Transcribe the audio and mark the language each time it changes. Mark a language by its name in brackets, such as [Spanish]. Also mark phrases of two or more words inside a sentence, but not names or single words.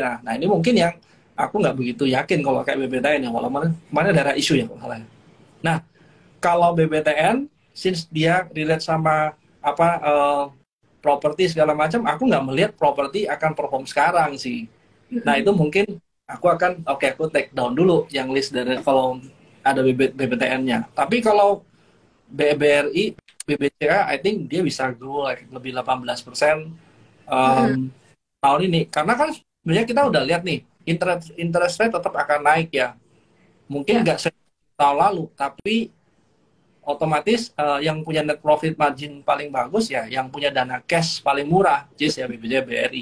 [Indonesian] Nah, ini mungkin yang aku nggak begitu yakin kalau kayak BBTN ya, walaupun kemarin ada isu ya kalau salah. Nah, kalau BBTN, since dia relate sama apa properti segala macam, aku nggak melihat properti akan perform sekarang sih. Nah, itu mungkin aku akan aku [English] take down [Indonesian] dulu yang list dari kalau ada BBTN-nya. Tapi kalau BBRI, BBCA, [English] I think [Indonesian] dia bisa [English] grow like [Indonesian] lebih 18% tahun ini. Karena kan sebenarnya kita udah lihat nih, [English] interest rate [Indonesian] tetap akan naik ya. Mungkin Ya. nggak tahun lalu, tapi otomatis yang punya [English] net profit margin [Indonesian] paling bagus ya, yang punya dana cash paling murah, JIS ya BBJ BRI.